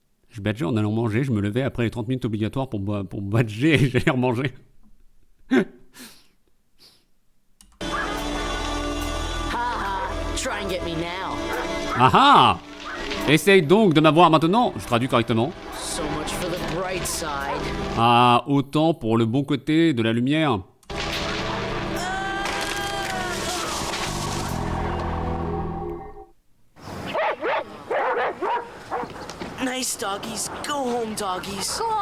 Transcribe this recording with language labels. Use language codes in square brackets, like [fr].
[fr] Je badgeais en allant manger, je me levais après les 30 minutes obligatoires pour badger et j'allais remanger. [en] Try and get me now. Ah ah! [fr] Essaye donc de m'avoir maintenant. Je traduis correctement. [en] So much for the bright side. [fr] Ah, autant pour le bon côté de la lumière. [en] Nice doggies. Go home, doggies.